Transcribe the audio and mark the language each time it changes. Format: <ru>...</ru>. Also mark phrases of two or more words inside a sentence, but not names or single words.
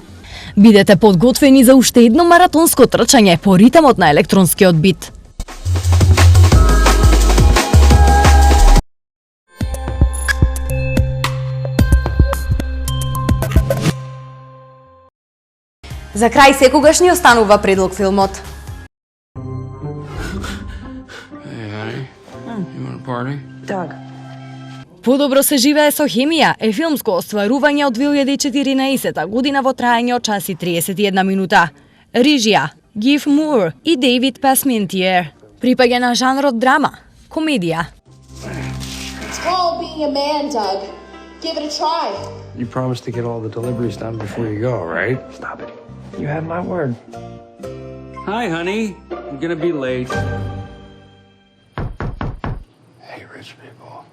<mk>Бидете подготвени за уште едно маратонско трчање по ритамот на електронскиот бит. За крај секогаш ни останува предлог филмот.</mk> <en>Hey, honey. You want a party? Doug.</en> <mk>Подобро се живее со хемија е филмско остварување од 2014 година во траење од час и 31 минута. Режија Гив Мур и Дейвид Пасментиер. Припаѓа на жанрот драма, комедија.</mk> <en>It's called being a man, Doug. Give it a try. You promised to get all the deliveries done before you go, right? Stop it. You have my word. Hi, honey. I'm gonna be late. Hey, rich people.</en>